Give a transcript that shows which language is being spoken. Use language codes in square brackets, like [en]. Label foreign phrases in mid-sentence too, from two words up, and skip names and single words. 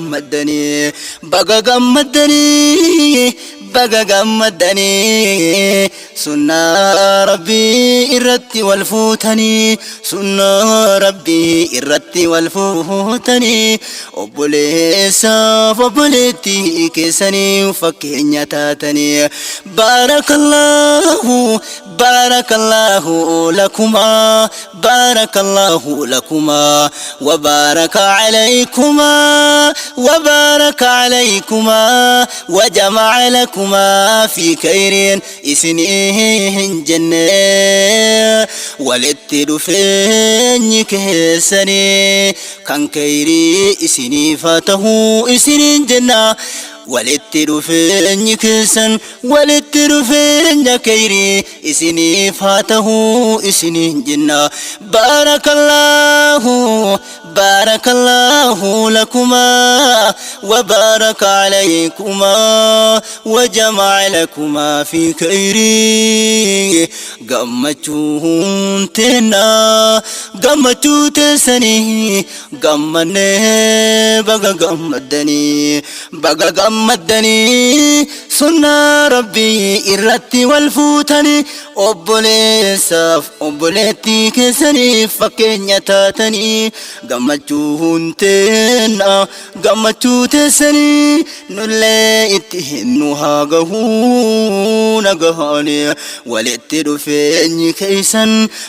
[om] gammadanii sunnaa rabbii irratti wal fuutanii obboleessaaf obboleettii keessanii fakkeenya taatanii [ar] بارك الله لكما وبارك عليكما وجمع لكما في خير [om] isinihin jannee walitti dhufeenyi keessanii kan khairii isiniif haa ta'u isinin jenna walitti dhufeenyi keessan walitti dhufeenya khairii isiniif haa ta'u isinin jenna [ar] بارك الله لكما وبارك عليكما وجمع لكما في خير [om] gammachuun teenna gammachuu teessanii gammanee baga gammadanii sunnaa rabbii irratti wal fuutanii obboleessaaf obboleettii keessanii fakkeenya taatanii gammachuun teenna gammachuu teessanii nullee itti nu haa gahuu nagahaanii walitti dhufeenyi keessan